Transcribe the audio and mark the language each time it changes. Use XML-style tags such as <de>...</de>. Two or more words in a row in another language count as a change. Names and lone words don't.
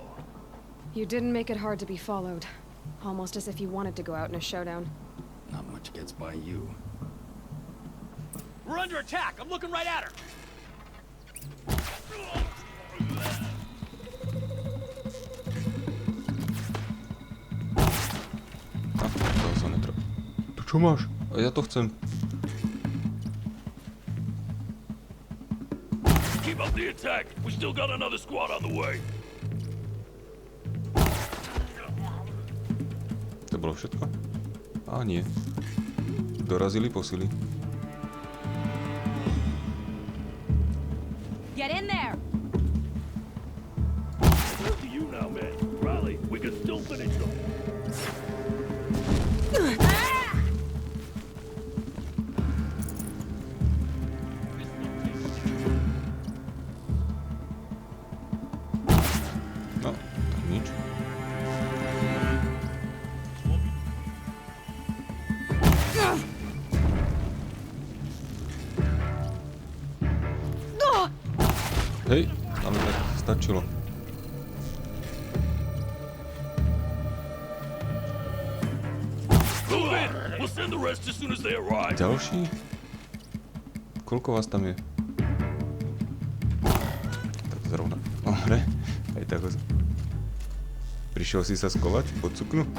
<en>You didn't make it hard to be followed. Almost as if you wanted to go out in a showdown. Not much gets by you. We're under attack! I'm looking right at her!</en> <sk>To sa netreba. To čo máš? A ja to chcem.</sk> <en>Keep up the attack! We still got another squad on the way!</en> <sk>To bolo všetko? Á, nie. Dorazili posily.</sk> <en>Get in there! Up to you now, man. Rally, we can still finish them.</en> <sk>No, tak nič. Hej, ale tak stačilo.</sk> <en>Move in! We'll send the rest as soon as they arrive.</en> <sk>Ďalší? Koľko vás tam je? Tak zrovna. Dobre, aj tak ho... Prišiel si sa skovať pod suknu?</sk>